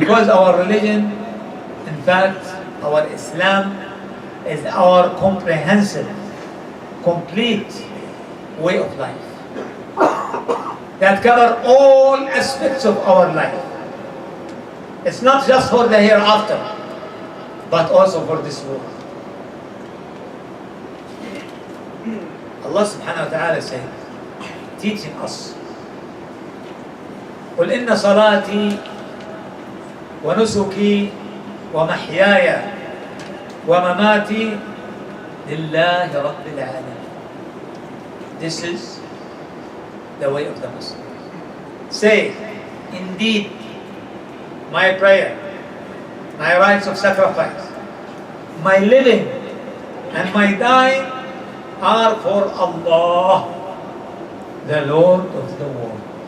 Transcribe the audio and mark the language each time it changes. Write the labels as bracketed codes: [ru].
[en] Because our religion, in fact, our Islam is our comprehensive, complete way of life that cover all aspects of our life. It's not just for the hereafter, but also for this world. Allah subhanahu wa ta'ala said, teaching us, [ar] قل إن صلاتي ونسكي ومحياي ومماتي لله رب العالمين. [en] This is the way of the Muslim. Say, indeed, my prayer, my rites of sacrifice, my living and my dying are for Allah, the Lord of the world.